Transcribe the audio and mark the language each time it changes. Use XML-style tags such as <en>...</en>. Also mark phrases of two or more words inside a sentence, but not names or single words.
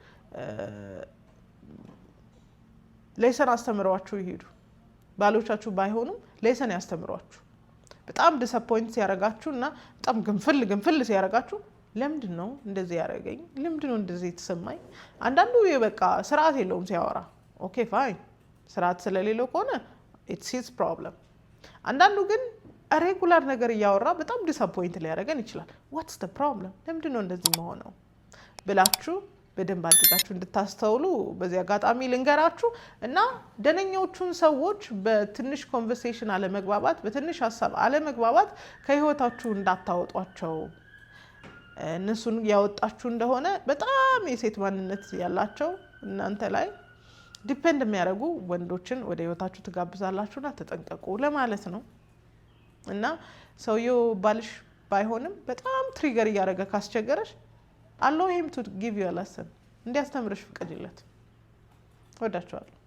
<am>ሌሰን አስተምሯችሁ ይሄዱ ባሎቻችሁ ባይሆኑም ሌሰን ያስተምሯችሁ በጣም ዲስአፖይንት ሲያረጋችሁና በጣም ግንፍል ሲያረጋችሁ ለምንድነው እንደዚህ ያረጋኝ ለምንድነው እንደዚህ ተሰማኝ አንዳንዱ በቃ ስርዓት የለውም ሲያወራ ኦኬ ፋይን ስርዓት ስለሌለው ከሆነ</am> <en>it's his problem</en> <am>አንዳንዱ ግን ሬጉላር ነገር ያወራ በጣም ዲስአፖይንት ሊያረጋን ይችላል</am> <en>what's the problem</en> <am>ለምንድነው እንደዚህ መሆነው ብላችሁ በደንብ አድርጋችሁ እንድታስተውሉ በዚህ አጋጣሚ ልንገራችሁ እና ደነኞቹን ሰዎች በትንሽ ኮንቨርሴሽን አለመግባባት በትንሽ ሐሳብ አለመግባባት ከህይወታችሁ እንዳታወጧቸው እነሱን ያወጣችሁ እንደሆነ በጣም የሴት ማንነት ያላቸው እናንተ ላይ ዲፔንድ የሚያደርጉ ወንዶችን ወደ ህይወታችሁ ትጋብዛላችሁና ተጠንቀቁ ለማለት ነው እና ሰውየው ባልሽ ባይሆንም በጣም ትሪገር ያደረገ ካስቸገረሽ</am> <en>allow him to give you a lesson</en> <am>እንዲያስተምርሽ ፍቀድለት ወዳችኋለሁ</am>